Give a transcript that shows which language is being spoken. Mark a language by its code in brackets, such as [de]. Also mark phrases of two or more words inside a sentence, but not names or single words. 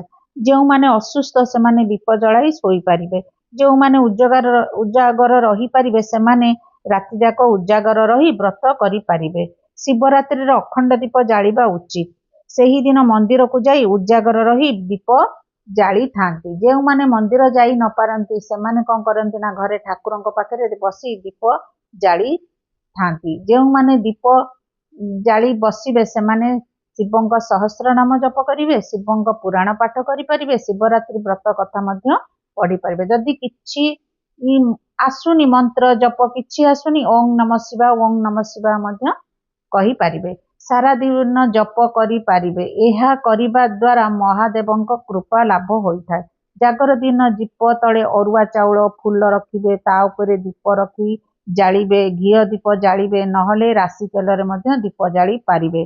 [or] ଯେଉଁ ମାନେ ଅସୁସ୍ଥ ସେମାନେ ଦୀପ ଜଳାଇ ଶୋଇ ପାରିବେ। ଯେଉଁ ମାନେ ଉଜାଗର ରହି ପାରିବେ ସେମାନେ ରାତି ଯାକ ଉଜାଗର ରହି ବ୍ରତ କରି ପାରିବେ। ଶିବରାତ୍ରି ରେ ଅଖଣ୍ଡ ଦୀପ ଜାଳିବା ଉଚିତ। ସେହି ଦିନ ମନ୍ଦିର କୁ ଯାଇ ଉଜାଗର ରହି ଦୀପ ଜାଳି ଥାଆନ୍ତି। ଯେଉଁ ମାନେ ମନ୍ଦିର ଯାଇ ନ ପାରନ୍ତି ସେମାନେ କଣ କରନ୍ତି ନା ଘରେ ଠାକୁରଙ୍କ ପାଖରେ ବସି ଦୀପ ଜାଳି ଥାଆନ୍ତି। ଯେଉଁ ମାନେ ଦୀପ ଜାଳି ବସିବେ ସେମାନେ ଶିବଙ୍କ ସହସ୍ର ନାମ ଜପ କରିବେ, ଶିବଙ୍କ ପୁରାଣ ପାଠ କରି ପାରିବେ, ଶିବରାତ୍ରି ବ୍ରତ କଥା ମଧ୍ୟ ପଢ଼ି ପାରିବେ। ଯଦି କିଛି ଆସୁନି ମନ୍ତ୍ର ଜପ କିଛି ଆସୁନି, [sa] ओं नमः शिवाय ओं नमः शिवाय [or] ମଧ୍ୟ କହି ପାରିବେ। ସାରା ଦିନ ଜପ କରି ପାରିବେ। ଏହା କରିବା ଦ୍ୱାରା ମହାଦେବଙ୍କ କୃପା ଲାଭ ହୋଇଥାଏ। ଜାଗର ଦିନ ଦୀପ ତଳେ ଅରୁଆ ଚାଉଳ ଫୁଲ ରଖିବେ, ତା ଉପରେ ଦୀପ ରଖି ଜାଳିବେ। ଘିଅ ଦୀପ ଜାଳିବେ, ନହେଲେ ରାଶି ତେଲରେ ମଧ୍ୟ ଦୀପ ଜାଳି ପାରିବେ।